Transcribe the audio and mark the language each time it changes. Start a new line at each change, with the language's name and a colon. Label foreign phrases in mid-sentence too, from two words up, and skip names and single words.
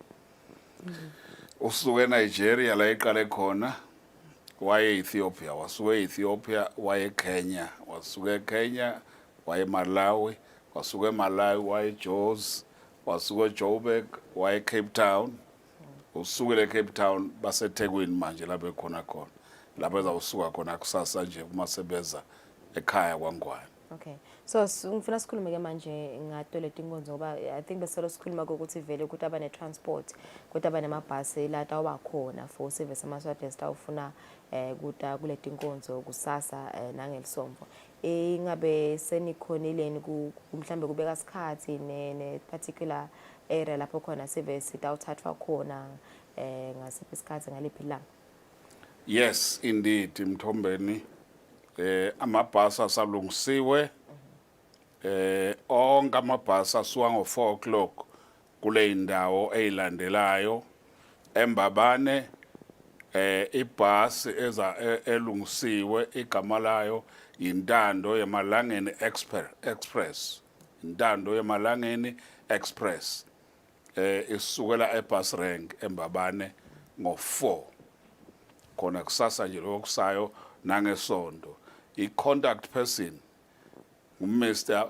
Zulu: Usuke eNigeria la iqale khona waye Ethiopia wasuke Ethiopia waye Kenya wasuke Kenya waye Malawi wasuke Malawi waye Jos wasuke Joburg waye Cape Town usukile Cape Town baseThekwini manje lapho khona lapho ezawusuka khona kusasa nje uma sebeza ekhaya kwaNgwane.
Swati: Okay. So ngifuna sikhulume ke manje ngato letinkonzo ngoba
English: I think
Swati: beselo sikhuluma ukuthi vele ukuthi abane transport ukuthi abane mabhasi la tawa khona
English: for service
Swati: amaswati stawufuna kuta kuletinkonzo kusasa nangelisomvo. Ingabe senikhonileni mhlambe kubeka isikhathi ne
English: particular area
Swati: lapho khona service tawuthathwa khona ngasiphi isikhathi ngaliphi la?
English: Yes, indeed
Zulu: Mthombeni amabhasi asalungisiwe onke amabhasi asuka ngo4 o'clock kule indawo eyilandelayo eMbabane ibhasi elungisiwe igama layo Intando yemalangeni Express Intando yemalangeni Express isukela ebus rank eMbabane ngo4 khona kusasa nje lokusayo nangesonto I-contact person Mr.